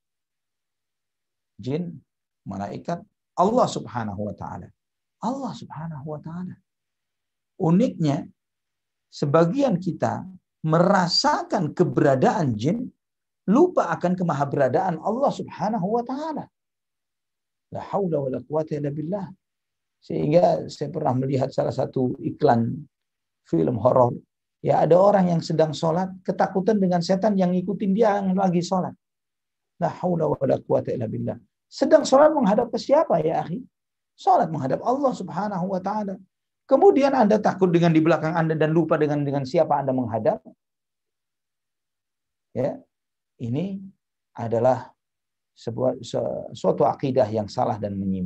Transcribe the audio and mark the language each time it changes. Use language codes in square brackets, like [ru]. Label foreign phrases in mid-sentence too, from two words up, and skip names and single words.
[id] Jin, malaikat, [ar] الله سبحانه وتعالى. الله سبحانه وتعالى. [id] Uniknya, sebagian kita merasakan keberadaan jin, lupa akan kemahaberadaan [ar] الله سبحانه وتعالى. لا حول ولا قوة إلا بالله. [id] Sehingga saya pernah melihat salah satu iklan film horor. Ya, ada orang yang sedang sholat, ketakutan dengan setan yang ngikutin dia yang lagi sholat. [ar] لا حول ولا قوة إلا بالله. [id] Sedang sholat menghadap ke siapa [ar] يا أخي? [id] Sholat menghadap [ar] الله سبحانه وتعالى. [id] Kemudian Anda takut dengan di belakang Anda dan lupa dengan siapa Anda menghadap. Ya. Ini adalah suatu akidah yang salah dan menyimpang.